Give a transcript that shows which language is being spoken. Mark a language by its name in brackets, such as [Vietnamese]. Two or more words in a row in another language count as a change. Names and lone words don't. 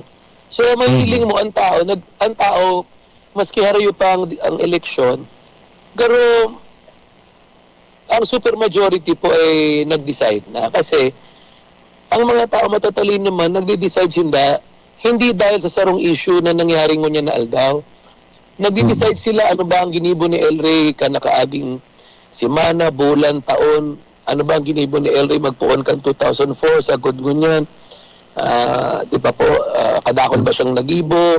[Bikol] So mahiling mo ang tao, maski harayo pa ang eleksyon, pero ang supermajority po ay nag-decide na kasi [Filipino] ang mga tao matatalino naman, [Bikol] nagde-decide hindi dahil sa sarong issue na nangyaring ngunyan na aldaw. Nagde-decide sila ano ba ang ginibo ni El Rey kanakaaging simana, bulan, taon. Ano ba ang ginibo ni El Rey magpuon kan 2004 sa ngunyan. Di ba po, kadakol ba siyang nagibo?